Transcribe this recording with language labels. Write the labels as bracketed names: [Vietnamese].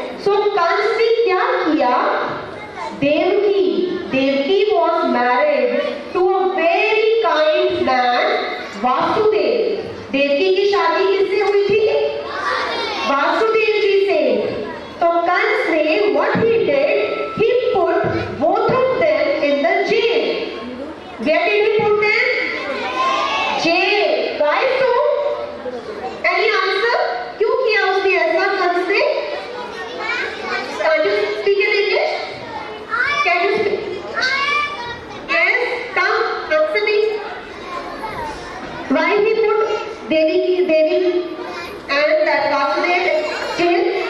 [Hindi] So Kans ने क्या किया? [English] Devaki was married to a very kind man, Vasudev. [Hindi] Devaki की शादी किससे हुई थी? वासुदेव जी से. तो कंस ने [English] what he did, he put both of them in the jail. Where did he put them? Jail. Why so? Any answer? [Hindi] क्यों किया उसने ऐसा कंस ने? [English] Can you speak in English? Can you speak? Yes, come, answer me. Why he put Devi and that Vasudev jail?